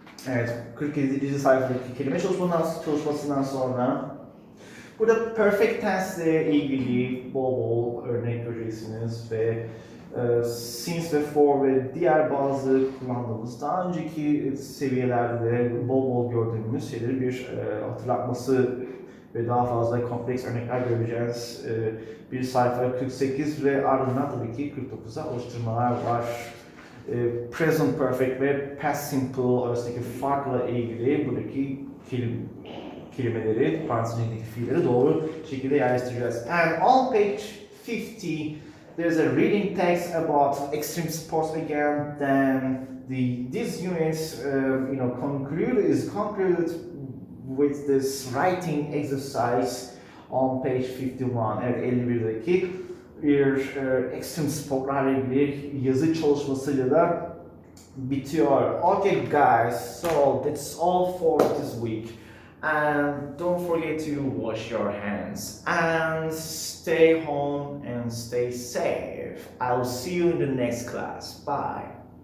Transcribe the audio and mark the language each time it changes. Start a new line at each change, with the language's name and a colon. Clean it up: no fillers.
Turkish: Evet, 47. sayfadaki kelime çalışmasından sonra burada perfect tense ile ilgili bol bol örnek göreceksiniz ve since ve for ve diğer bazı kullandığımız daha önceki seviyelerde de bol bol gördüğümüz şeyleri bir hatırlatması ve daha fazla kompleks örnekler göreceğiz. Bir sayfa 48 ve ardından tabii ki 49'a alıştırmalar var. Present perfect ve past simple arasındaki farkla ilgili buradaki kelimeleri, parantez içindeki fiilleri doğru şekilde yerleştireceğiz.
English: And on page 50, there's a reading text about extreme sports again. Then this unit, concluded with this writing exercise on page 51.
Turkish: Evet, 51'deki bir extreme sportlarla ilgili yazı çalışmasıyla da bitiyor.
English: Okay guys, so that's all for this week. And don't forget to wash your hands and stay home and stay safe. I'll see you in the next class. Bye.